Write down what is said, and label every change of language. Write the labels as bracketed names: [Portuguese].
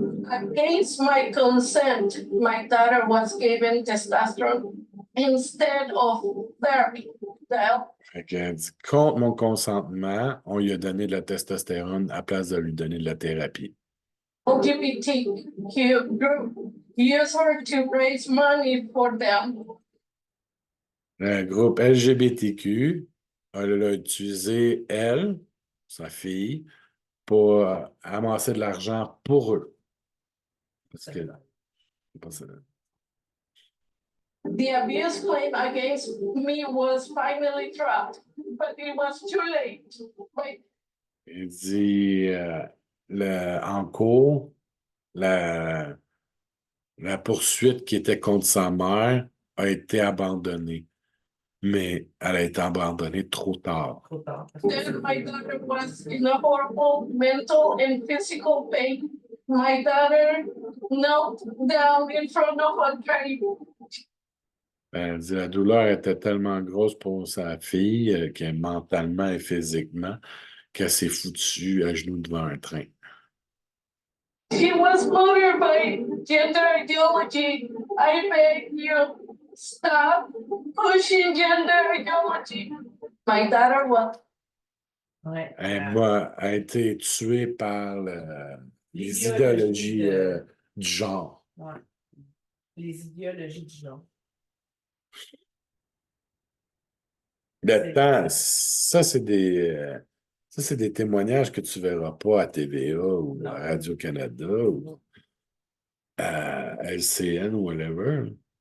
[English] Against my consent, my daughter was given testosterone instead of therapy. [French] Fait qu'elle dit, contre mon consentement, on lui a donné de la testostérone à place de lui donner de la thérapie. [English] LGBTQ group use her to raise money for them. [French] Le groupe LGBTQ, elle a utilisé, elle, sa fille, pour amasser de l'argent pour eux. Parce que, c'est pas ça. [English] The abuse claim against me was finally dropped, but it was too late. [French] Il dit, en cours, la poursuite qui était contre sa mère a été abandonnée. Mais elle a été abandonnée trop tard. Trop tard. [English] Then my daughter was in a horrible mental and physical pain. My daughter knelt down in front of a train. [French] Elle dit, la douleur était tellement grosse pour sa fille, qu'elle mentalement et physiquement, qu'elle s'est foutue à genoux devant un train. [English] She was murdered by gender ideology. I beg you, stop pushing gender ideology. My daughter was. [French] Ouais. Elle a été tuée par les idéologies du genre. Ouais. Les idéologies du genre. Ça, c'est des témoignages que tu ne verras pas à TVA ou à Radio-Canada ou à LCN ou whatever.